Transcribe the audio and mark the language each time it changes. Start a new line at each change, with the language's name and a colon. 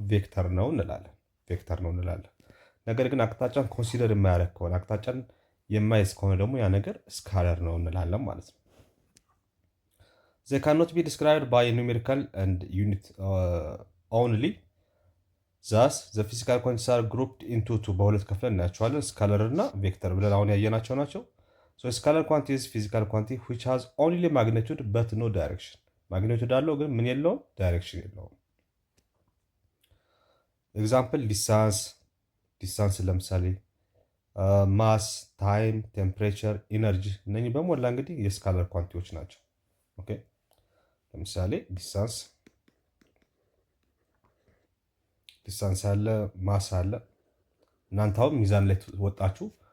Amharic: ቬክተር ነው እንላለን። ነገር ግን አቅጣጫን ኮንሲደር የማያደርግ ከሆነ አቅጣጫን የማይዝ ከሆነ ደግሞ ያ ነገር ስካለር ነው እንላለን ማለት ነው።
English: they cannot be described by numerical and unit only. thus the physical quantities are grouped into two.
Amharic: በሁለት ከፍለን እናያቸዋለን፣ ስካለር እና ቬክተር ብለን አሁን ያየናቸው ናቸው።
English: so scalar quantity is physical quantity which has only magnitude but no direction.
Amharic: ማግኒቱድ አለው ግን ምን የለውም? ዳይሬክሽን የለውም። ኤግዛምፕል ዲስታንስ ለምሳሌ ማስ፣ ታይም፣ ቴምፕሬቸር፣ ኢነርጂ እነኚህ በሞላ እንግዲህ የስካለር ኳንቲቲዎች ናቸው። ኦኬ ለምሳሌ ዲስታንስ አለ፣ ማስ አለ። እናንተ አሁን ሚዛን ላይ ወጣችሁ